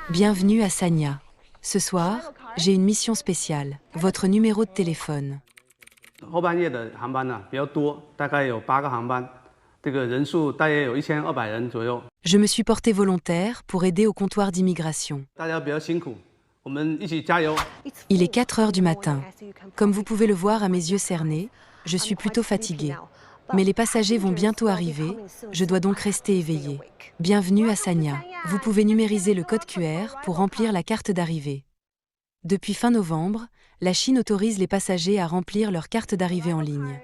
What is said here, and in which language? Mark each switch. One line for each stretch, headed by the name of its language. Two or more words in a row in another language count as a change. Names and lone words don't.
French: Bienvenue à Sanya. Ce soir, j'ai une mission spéciale. Votre numéro de téléphone.
Chinese: 后半夜的航班比较多，大概有8个航班，这个人数大约有1200人左右。
French: Je me suis porté volontaire pour aider au comptoir d'immigration.
Chinese: 大家比较辛苦，我们一起加油。
French: Il est 4 heures du matin. Comme vous pouvez le voir à mes yeux cernés, je suis plutôt fatiguée. Mais les passagers vont bientôt arriver, je dois donc rester éveillée. Bienvenue à Sanya. Vous pouvez numériser le code QR pour remplir la carte d'arrivée. Depuis fin novembre, la Chine autorise les passagers à remplir leur carte d'arrivée en ligne.